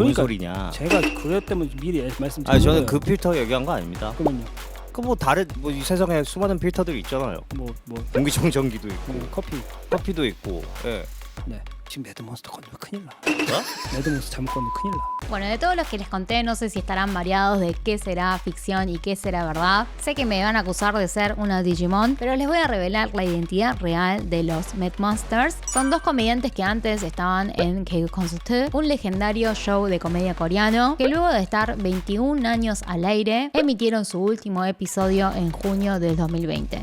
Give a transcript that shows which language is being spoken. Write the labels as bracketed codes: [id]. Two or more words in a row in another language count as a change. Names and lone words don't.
[ko] 그러니까 소리냐. 제가 그랬다면 미리 말씀드린 아니 저는 거예요. 그 필터 얘기한 거 아닙니다. 그러면요. 그 뭐 다른 뭐 이 세상에 수많은 필터들이 있잖아요. 뭐 공기청정기도 있고 커피. 커피도 있고. 예. 네. 지금 매드몬스터 건너면 큰일 나. 뭐? 매드몬스터 잘못 건너면 큰일 나. [es] Bueno, de todos los que les conté, no sé si estarán variados de qué será ficción y qué será verdad. Sé que me van a acusar de ser una Digimon, pero les voy a revelar la identidad real de los MedMonsters. Son dos comediantes que antes estaban en K-Concert, un legendario show de comedia coreano, que luego de estar 21 años al aire, emitieron su último episodio en junio del 2020.